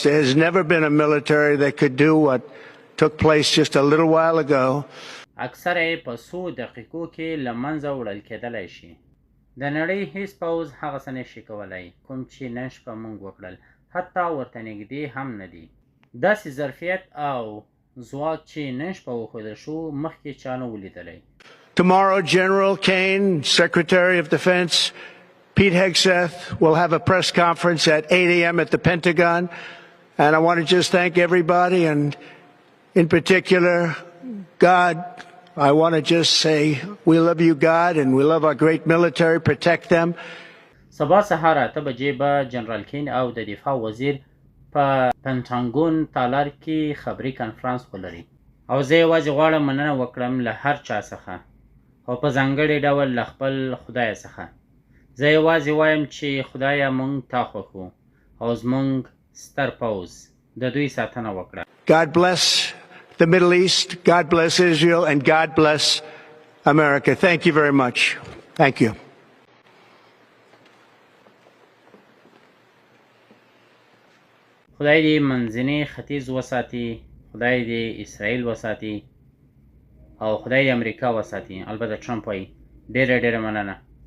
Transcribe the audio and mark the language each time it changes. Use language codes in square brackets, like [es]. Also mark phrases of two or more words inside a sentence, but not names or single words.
[en] There has never been a military that could do what took place just a little while ago. [ps] اکثره یې په څو دقیقو کې له منځه وړل کېدلی شي. د نړۍ هیڅ پوځ هغه څه نشي کولی کوم چې نن شپه موږ وکړل، حتی ورته نږدې هم نه دي. داسې ظرفیت او ځواک چې نن شپه وښودل شو مخکې چا نه و لیدلی. [en] Tomorrow, General Kane, Secretary of Defense, Pete Hegseth will have a press conference at 8 a.m. at the Pentagon. And I want to just thank everybody, and in particular, God. I want to just say we love you, God, and we love our great military. Protect them. [ps] سبا سهار 8 بجې به جنرال کین او د دفاع وزیر په پنټاګون تالار کې خبري کنفرانس ولري. او زه یوازې غواړم مننه وکړم له هر چا څخه، او په ځانګړي ډول له خپل خدای څخه. زه یوازې وایم چې خدایه موږ تا خوښو او زموږ ستر پوځ د دوی ساتنه وکړه. [en] God bless the Middle East, God bless Israel, and God bless America. Thank you very much. Thank you. [ps] خدای دې منځني ختیځ وساتي، خدای دې اسرائیل وساتي، او خدای دې امریکا وساتي. البته ټرمپ وایي ډېره مننه.